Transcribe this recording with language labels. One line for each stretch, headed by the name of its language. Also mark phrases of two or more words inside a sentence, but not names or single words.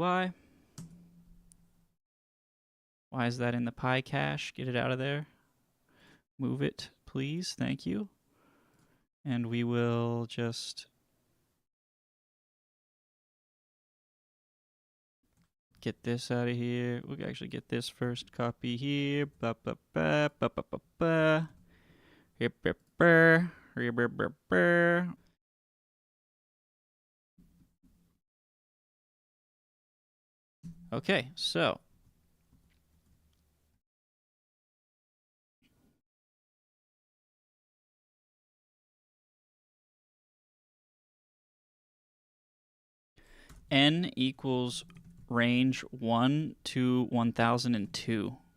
English: Why is that in the pi cache? Get it out of there. Move it, please. Thank you. And we will just get this out of here. We'll actually get this first. Copy here. Ba ba ba ba ba ba ba. Here, ba ba. Here, ba ba ba. Okay, so n equals range 1 to 1002.